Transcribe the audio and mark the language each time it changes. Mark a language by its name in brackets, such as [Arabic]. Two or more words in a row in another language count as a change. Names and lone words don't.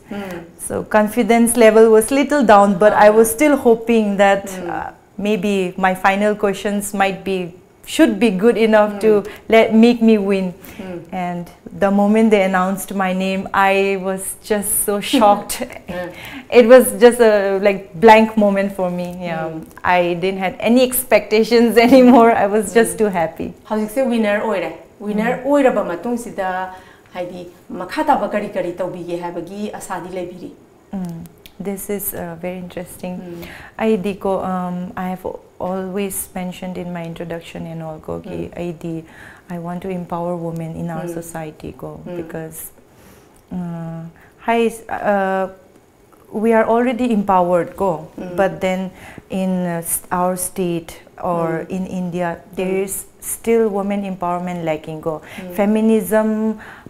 [English] So confidence level was little down, but I was still hoping that maybe my final questions should be good enough to make me win. And the moment they announced my name, I was just so shocked. It was just a like blank moment for me. I didn't have any expectations anymore. I was just too happy. How do you say winner oire? [Manipuri] Winner oire ba matung sida haidi makata ba kari tawbige habagi asadi lebiri. [English] This is very interesting. I have always mentioned in my introduction in all I want to empower women in our society because we are already empowered but then in our state or in India there is still women empowerment lacking Feminism